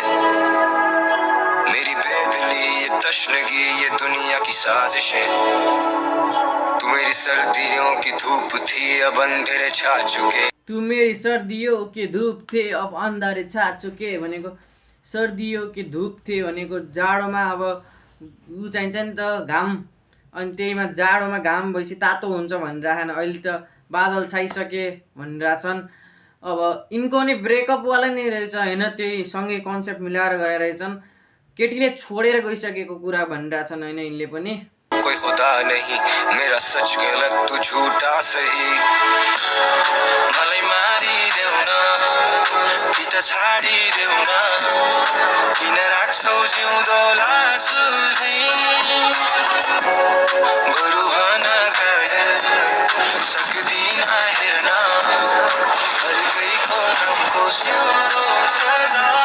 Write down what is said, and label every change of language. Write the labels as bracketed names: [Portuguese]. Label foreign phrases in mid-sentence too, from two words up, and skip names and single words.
[Hindi] मेरी बेदली ये तशनगी ये दुनिया की साजिशें। तू मेरी सर्दियों की धूप थी अब अंधेरे छा चुके। तू मेरी सर्दियों की धूप थे अब अन्धारे छा चुके [Nepali] भनेको [Hindi] सर्दियों की धूप थे [Nepali] भनेको जाडोमा अब ऊ चाहिन्छ नि त घाम, अनि त्यहीमा जाडोमा घाम भएपछि तातो हुन्छ भनिरहेछन्। अहिले त बादल छाइसके भनिरहेछन्। अब यिनको नि ब्रेकअपवाला नै रहेछ होइन, त्यही सँगै कन्सेप्ट मिलाएर गएर रहेछन्। केटीले छोडेर गइसकेको कुरा भनिरहेछन् होइन यिनले पनि। [Hindi] कोई खुदा नहीं मेरा सच गलत तू झूठा सही, [Nepali] मलाई मारिदेऊ न कि त छाडिदेऊ न, किन राख्छौ जिउँदो लासु झैं। बरु भन कायर सक्दिन हेर्न अर्कैको नामको स्याउरो सजाय।